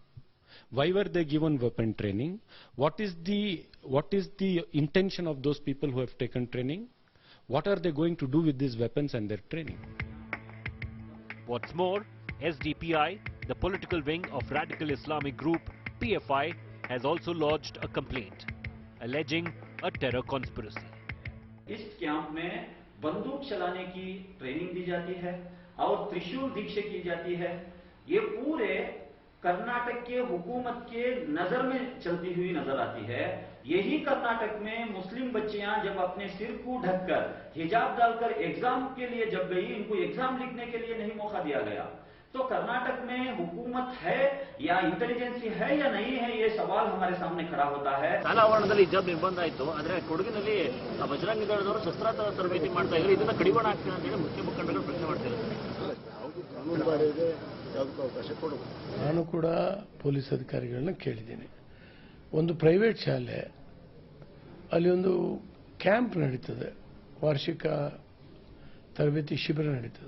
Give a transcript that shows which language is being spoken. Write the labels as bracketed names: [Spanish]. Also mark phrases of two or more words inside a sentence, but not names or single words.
[English] Why were they given weapon training? What is the intention of those people who have taken training? What are they going to do with these weapons and their training? What's more, SDPI, the political wing of radical Islamic group PFI, has also lodged a complaint, alleging a terror conspiracy. [Hindi] इस कैंप में बंदूक चलाने की ट्रेनिंग दी जाती है और त्रिशूल दीक्षा की जाती है। ये पूरे कर्नाटक के हुकूमत के नजर में चलती हुई नजर आती है। यही कर्नाटक में मुस्लिम बच्चियां जब अपने सिर को ढककर हिजाब डालकर एग्जाम के लिए जब गई, इनको एग्जाम लिखने के लिए नहीं मौका दिया गया। तो कर्नाटक में हुकूमत है या इंटेलिजेंसी है या नहीं है, ये सवाल हमारे सामने खड़ा होता है। [Kannada] ಶಾಲಾವರಣದಲ್ಲಿ ಹಿಜಾಬ್ ನಿರ್ಬಂಧ ಆಯಿತು, ಆದರೆ ಕೊಡಗಿನಲ್ಲಿ ಬಜರಂಗ ದಳದವರು ಶಸ್ತ್ರಾಸ್ತ್ರ ತರಬೇತಿ ಮಾಡ್ತಾ ಇದ್ದಾರೆ, ಇದನ್ನ ಕಡಿವಾಣ ಆಗ್ತದೆ ಅಂತ ಹೇಳಿ ಮುಖ್ಯ ಮುಖಂಡರು ಪ್ರಶ್ನೆ ಮಾಡ್ತಿದ್ದಾರೆ. ನಾನು ಕೂಡ ಪೊಲೀಸ್ ಅಧಿಕಾರಿಗಳನ್ನ ಕೇಳಿದ್ದೀನಿ. ಒಂದು ಪ್ರೈವೇಟ್ ಶಾಲೆ, ಅಲ್ಲಿ ಒಂದು ಕ್ಯಾಂಪ್ ನಡೀತದೆ, ವಾರ್ಷಿಕ ತರಬೇತಿ ಶಿಬಿರ ನಡೀತದೆ.